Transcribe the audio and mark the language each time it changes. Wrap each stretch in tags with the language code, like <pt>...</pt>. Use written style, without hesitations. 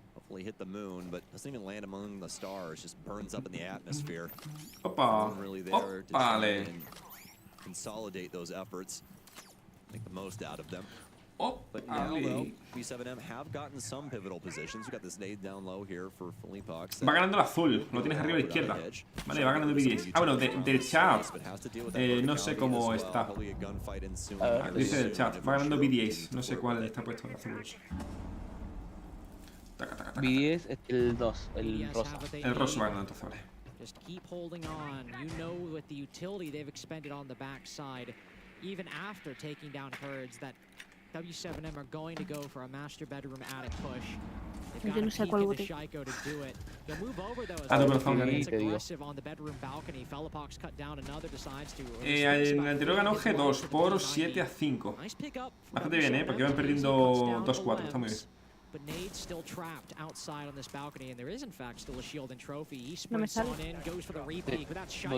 <en>definitely hit the moon, but doesn't even land among the stars. Just burns up in the atmosphere. Opa. Really there to try and consolidate those efforts, make the most out of them. But now, though, B7M have gotten some pivotal positions. We got this nade down low here for Felipox.</en> <es>Va ganando el azul, lo tienes arriba a la izquierda. Vale, va ganando BDS. Ah, bueno, del chat. No sé cómo está. Dice del chat, va ganando BDS. No sé cuál está puesto en azul. BDS es el 2, el rosa. El rosa va ganando entonces, vale.</es> <en>Just keep holding on. You know, with the utility they've expended on the backside, even after taking down herds, that W7M are going to go for a master bedroom attic push. They've got to peek into Shaiko to do it. They'll move over though as aggressive on the bedroom balcony. Felipox cut down, another decides to.</en> <es>En el anterior ganó G2 por 7-5. Bastante bien, porque iban perdiendo 2-4. Está muy bien.</es> <en>But Nade's still trapped outside on this balcony, and there is in fact still a shield and trophy. He sprints on in, goes for the repeat, but that's Shaiko</en>